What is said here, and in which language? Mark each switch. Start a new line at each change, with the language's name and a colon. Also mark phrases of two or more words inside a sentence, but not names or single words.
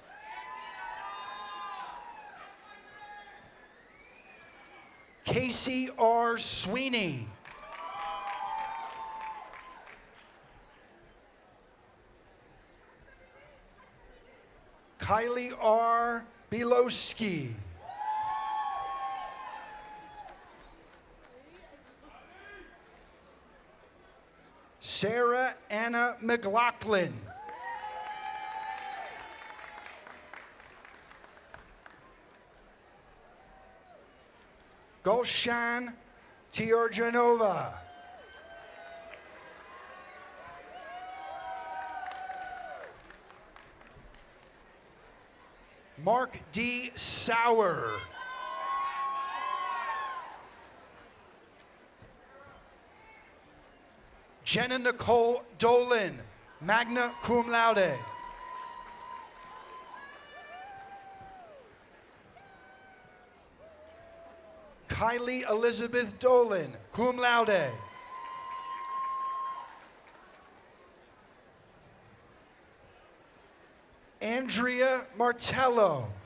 English: Casey R. Sweeney. Kylie R. Bilowski. Sarah Anna McLaughlin. Gulshan Tiorjanova. Mark D. Sauer. Jenna Nicole Dolan,
Latin: magna cum laude.
English: Kylie Elizabeth Dolan,
Latin: cum laude.
English: Andrea Martello.